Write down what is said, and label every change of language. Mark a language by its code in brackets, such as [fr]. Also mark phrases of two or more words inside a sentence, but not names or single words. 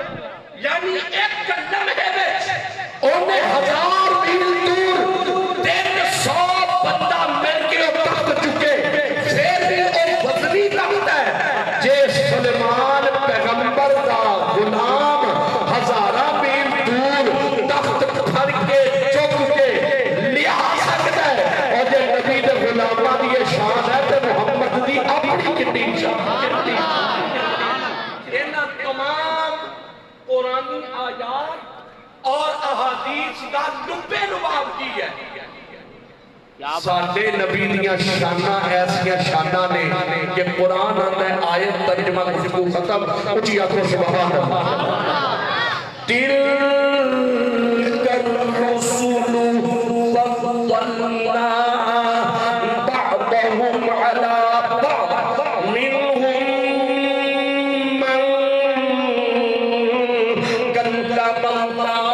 [pa] یعنی ایک لمحے وچ اونے 1000 میل دور 300 بندہ مل کے تخت چکے. پھر بھی او وزنی لگتا ہے جے سلیمان پیغمبر دا غلام 1000 میل دور تخت پھڑ کے چک کے لیا سکتا ہے, اور جے نبی دے غلاماں دی یہ شان ہے تے محمد دی اپنی کتنی شان ہے. انہاں تمام قرآنی آیات اور احادیث کا لبے لباب کی ہے. ساڈے نبی دیاں شاناں ایسیاں شاناں نے کہ قرآن آندا ہے آیت ترجمہ گفتگو ختم. اونچی آکھو [ar] سبحان اللہ. تلک الرسل فضلنا بعضهم على بعض منهم من كلم الله